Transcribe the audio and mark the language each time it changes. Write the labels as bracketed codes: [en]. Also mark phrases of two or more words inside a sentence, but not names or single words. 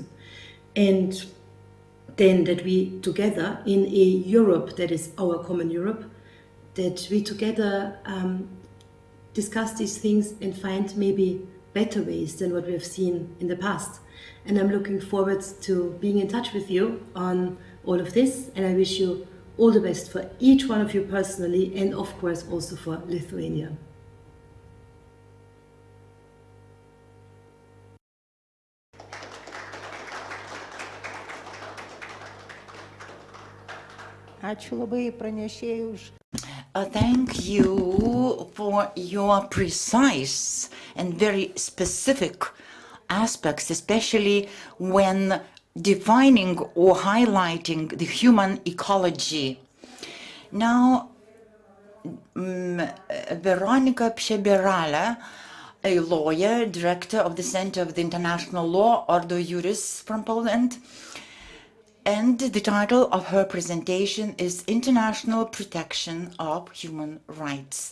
[en] And then that we together in a Europe that is our common Europe, that we together discuss these things and find maybe better ways than what we have seen in the past. And I'm looking forward to being in touch with you on all of this, and I wish you all the best for each one of you personally, and of course also for Lithuania. [lt] Ačiū labai pranešėjai už. [en] Thank you for your precise and very specific aspects, especially when defining or highlighting the human ecology. Now, Veronika Przebierala, a lawyer, director of the Center of the International Law, Ordo Juris from Poland, and the title of her presentation is International Protection of Human Rights.